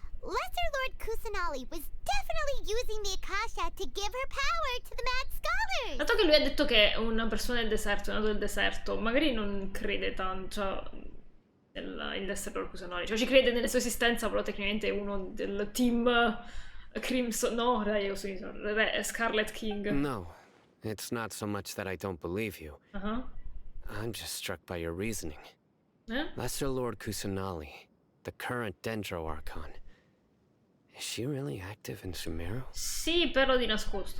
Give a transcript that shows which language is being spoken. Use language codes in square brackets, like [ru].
[en] Lesser Lord Kusanali was definitely using the Akasha to give her power to the mad scholars! [it] Dato che lui ha detto che è una persona del deserto, è nato del deserto, magari non crede tanto in Lesser Lord Kusanali. Cioè ci crede nella sua esistenza, però tecnicamente è uno del team Crimson... No, Scarlet King. [en] No, it's not so much that I don't believe you. Uh-huh. I'm just struck by your reasoning. Eh? Lesser Lord Kusanali, the current Dendro Archon. Is she really active in Sumeru? [it] Sì, però di nascosto.